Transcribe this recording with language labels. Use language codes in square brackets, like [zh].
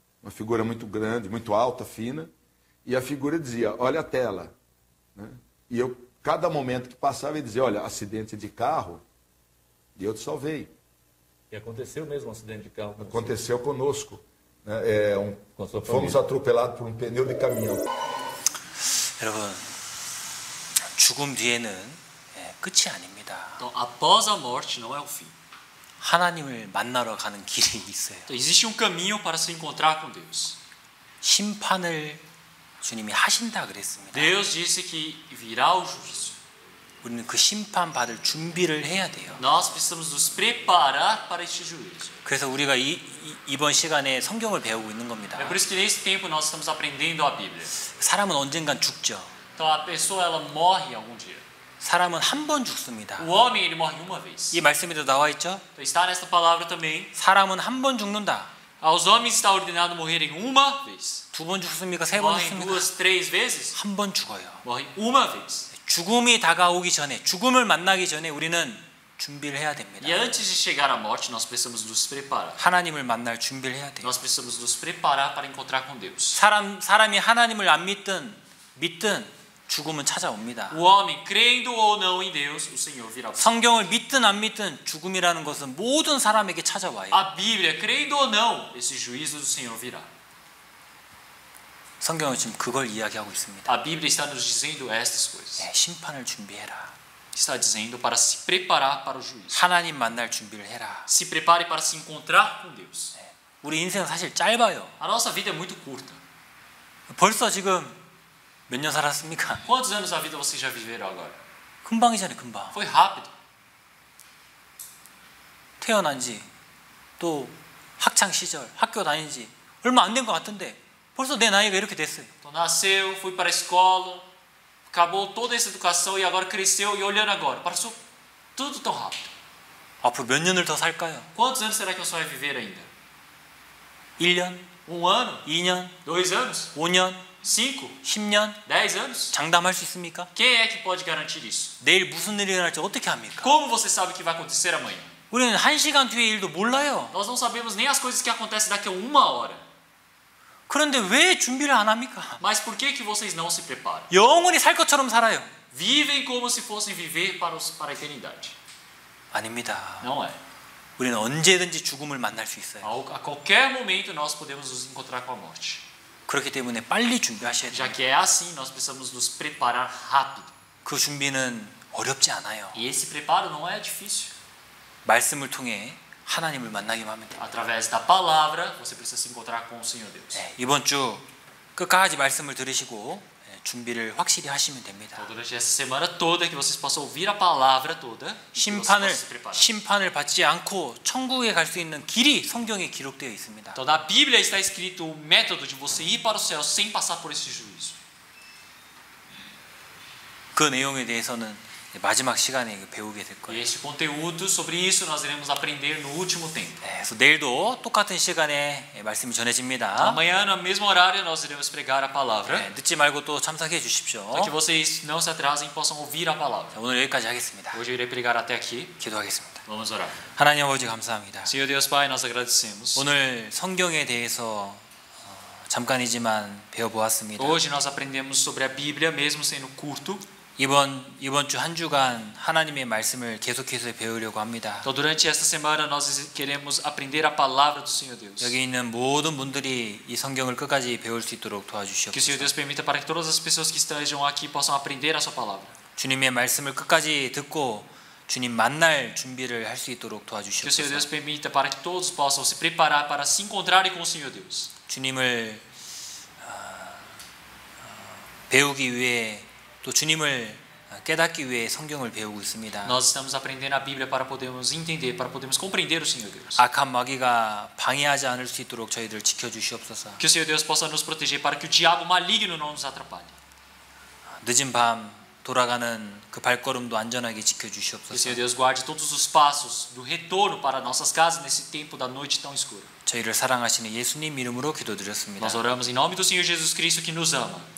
[pt] Uma figura muito grande, muito alta, fina, e a figura dizia, olha a tela. Né? E eu, cada momento que passava, ele dizia, olha, acidente de carro, e eu te salvei. E aconteceu mesmo um acidente de carro? Aconteceu conosco. Né? Fomos atropelados por um pneu de caminhão. [ko] 여러분, 죽음 뒤에는 끝이 아닙니다. [pt] Então, após a morte não é o fim. [ko] 하나님을 만나러 가는 길이 있어요. [pt] Então, existe um caminho para se encontrar com Deus. [ko] 심판을 주님이 하신다 그랬습니다. [pt] Deus disse que virá o juízo. [ko] 우리는 그 심판 받을 준비를 해야 돼요. [pt] Nós precisamos nos preparar para este juízo. [ko] 그래서 우리가 이번 시간에 성경을 배우고 있는 겁니다. [pt] É por isso que nesse tempo nós estamos aprendendo a Bíblia. [ko] 사람은 언젠간 죽죠. [pt] Então a pessoa ela morre algum dia. [ko] 사람은 한 번 죽습니다. [pt] O homem ele morre uma vez. [ko] 이 말씀에도 나와 있죠? [pt] Então, está nesta palavra também. [ko] 사람은 한 번 죽는다. [pt] Aos homens está ordenado morrerem uma vez. [ko] 2번 죽습니까? 3번 [pt] Morrem [ko] 죽습니까? [pt] 2, 3 vezes? [ko] 한 번 죽어요. [pt] Morrem uma vez. [ko] 죽음이 다가오기 전에, 죽음을 만나기 전에 우리는 준비를 해야 됩니다. [pt] E antes de chegar à morte, nós precisamos nos preparar. [ko] 하나님을 만날 준비를 해야 돼요. [pt] Nós precisamos nos preparar para encontrar com Deus. [ko] 사람이 하나님을 안 믿든 죽음은 찾아옵니다. [pt] O homem, crendo ou não em Deus, o Senhor virá. [ko] 성경을 믿든 안 믿든 죽음이라는 것은 모든 사람에게 찾아와요. [pt] A Bíblia, crendo ou não, esse juízo do Senhor virá. [ko] 성경은 지금 그걸 이야기하고 있습니다. [pt] A Bíblia está nos dizendo estas coisas. [ko] 심판을 준비해라. [pt] Está dizendo para se preparar para o juízo. [ko] 하나님 만날 준비를 해라. [pt] Se prepare para se encontrar com Deus. [ko] 우리 인생은 사실 짧아요. [pt] A nossa vida é muito curta. [ko] 벌써 지금 몇 년 살았습니까? [pt] Quantos anos da vida vocês já viveram agora? [ko] 금방이잖아요, 금방. [pt] Foi rápido. [ko] 태어난 지 또 학창 시절, 학교 다닌 지 얼마 안 된 것 같은데 벌써 내 나이가 이렇게 됐어요. [pt] Então nasceu, fui para a escola, acabou toda essa educação e agora cresceu e olhando agora, passou tudo tão rápido. [ko] 앞으로 몇 년을 더 살까요? [pt] Quantos anos será que eu só vai viver ainda? [ko] 1년, [pt] ano? [ko] 2년, [pt] 2 anos? [ko] 5년, 5, 10년? [pt] 10 anos? [ko] 장담할 수 있습니까? [pt] Quem é que pode garantir isso? [ko] 내일 무슨 일이 일어날지 어떻게 합니까? [pt] Como você sabe o que vai acontecer amanhã? [ko] 우리는 1시간 뒤의 일도 몰라요. [pt] Nós não sabemos nem as coisas que acontecem daqui a 1 hora. [ko] 그런데 왜 준비를 안 합니까? [pt] Mas por que vocês não se preparam? [ko] 영원히 살 것처럼 살아요. [pt] Vivem como se fossem viver para a eternidade. [ko] 아닙니다. [pt] Não é. [ko] 우리는 언제든지 죽음을 만날 수 있어요. [pt] A qualquer momento nós podemos nos encontrar com a morte. [ko] 그렇기 때문에 빨리 준비하셔야 돼요. [pt] Já que é assim, nós precisamos nos preparar rápido. [ko] 그 준비는 어렵지 않아요. [pt] E esse preparo não é difícil. [ko] 말씀을 통해 하나님을 만나기만 하면 돼요. [pt] Através da palavra, você precisa se encontrar com o Senhor Deus. [ko] 이번 주 끝까지 말씀을 들으시고 준비를 확실히 하시면 됩니다. [pt] Então, durante essa semana toda que vocês possam ouvir a palavra toda, e que vocês possam se preparar. [ko] 심판을 받지 않고 천국에 갈 수 있는 길이 성경에 기록되어 있습니다. [pt] Então, na Bíblia está escrito o método de você ir para o céu sem passar por esse juízo. [ko] 그 내용에 대해서는 마지막 시간에 배우게 될 [pt] E [ko] 거예요. [pt] este conteúdo, sobre isso nós iremos aprender no último tempo. [ko] 그래서 내일도 똑같은 시간에 말씀이 전해집니다. [pt] Amanhã, no mesmo horário, nós iremos pregar a palavra. [ko] 늦지 말고 또 참석해 주십시오. [pt] Para que vocês não se atrasem e possam ouvir a palavra. [ko] 오늘 여기까지 하겠습니다. [pt] Hoje eu irei pregar até aqui. [ko] 기도하겠습니다. [pt] Vamos orar. [ko] 하나님 아버지 감사합니다. [pt] Senhor Deus Pai, nós agradecemos. [ko] 오늘 성경에 대해서 잠깐이지만 배워보았습니다. [pt] Hoje nós aprendemos sobre a Bíblia, mesmo sendo curto. [ko] 이번 주 한 주간 하나님의 말씀을 계속해서 배우려고 합니다. [pt] Então, durante esta semana nós queremos aprender a palavra do Senhor Deus. [ko] 여기 있는 모든 분들이 이 성경을 끝까지 배울 수 있도록 [pt] Que o Senhor [ko] 도와주시옵소서. [pt] Deus permita para que todas as pessoas que estejam aqui possam aprender a sua palavra. [ko] 주님의 말씀을 끝까지 듣고 주님 만날 준비를 할 수 있도록 [pt] Que o Senhor Deus [ko] 도와주시옵소서. [pt] permita para que todos possam se preparar para se encontrarem com o Senhor Deus. [ko] 주님을 배우기 위해 또 주님을 깨닫기 위해 성경을 배우고 있습니다. [pt] Nós estamos aprendendo a Bíblia para podermos entender, para podermos compreender o Senhor Deus. [ko] 악한 마귀가 방해하지 않을 수 있도록 저희들 지켜주시옵소서. [pt] Que o Senhor Deus possa nos proteger para que o diabo maligno não nos atrapalhe. [ko] 늦은 밤 돌아가는 그 발걸음도 안전하게 [pt] Que o [ko] 지켜주시옵소서. [pt] Senhor Deus guarde todos os passos do retorno para nossas casas nesse tempo da noite tão escura. [ko] 저희를 사랑하시는 예수님 이름으로 기도드렸습니다. [pt] Nós oramos em nome do Senhor Jesus Cristo que nos ama.